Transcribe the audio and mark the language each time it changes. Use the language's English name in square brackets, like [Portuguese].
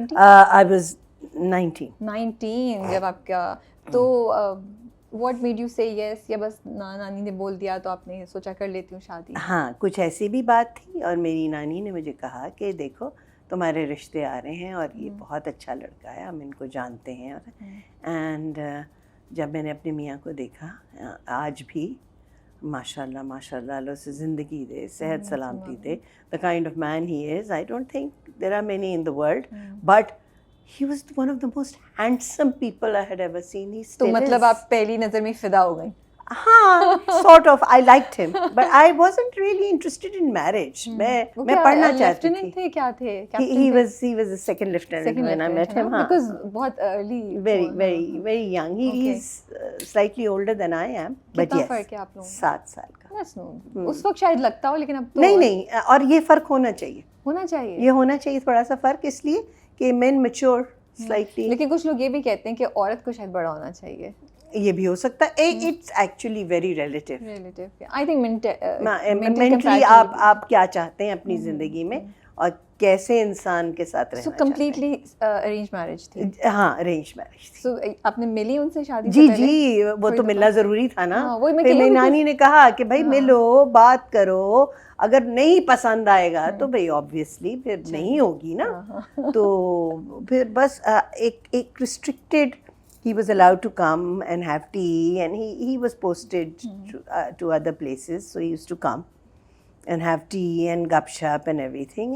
[English] I was 19 [Urdu] جب آپ کا تو [English] what made you say yes [Urdu] یا بس نانی نے بول دیا تو آپ نے سوچا کر لیتی ہوں شادی؟ ہاں کچھ ایسی بھی بات تھی اور میری نانی نے مجھے کہا کہ دیکھو تمہارے رشتے آ رہے ہیں اور یہ بہت اچھا لڑکا ہے, ہم ان کو جانتے ہیں. اینڈ جب میں نے اپنے میاں کو دیکھا, آج بھی ماشاء اللہ اللہ سے زندگی دے, صحت سلامتی دے, [English] the kind of man he is, I don't think there are many in the world, but he was one of the most handsome people I had ever seen. He still [Urdu] تو مطلب آپ پہلی نظر میں فدا ہو گئی؟ ہاں [English] sort of. I liked him but I wasn't really interested in marriage. [Urdu] میں پڑھنا چاہتی تھی. تھے کیا تھے؟ [English] He was a second lieutenant when I met him. Because [Urdu] بہت [English] early. Very young. He's slightly older than I am. But yes, [Urdu] فرق ہے آپ لوگوں 7 سال کا. اس وقت شاید لگتا ہو لیکن اب تو نہیں اور یہ فرق ہونا چاہیے. یہ ہونا چاہیے تھوڑا سا فرق, اس لیے کہ [English] men mature slightly. [Urdu] لیکن کچھ لوگ یہ بھی کہتے ہیں کہ عورت کو شاید بڑا ہونا چاہیے. یہ بھی ہو سکتا ہے. [English] It's actually very relative. I think [Urdu] mentally آپ کیا چاہتے ہیں اپنی زندگی میں اور کیسے انسان کے ساتھ رہنا چاہتے ہیں. کمپلیٹلی ارینج میرج تھی؟ ہاں ارینج میرج تھی. سو آپ نے ملی ان سے شادی؟ جی وہ تو ملنا ضروری تھا نا. میری نانی نے کہا کہ بھائی ملو, بات کرو, اگر نہیں پسند آئے گا تو بھائی آبویسلی پھر نہیں ہوگی نا. تو پھر بس ایک restricted, [English] he was allowed to come and have tea and he was posted to other places, so he used to come and have tea and gup shop and everything.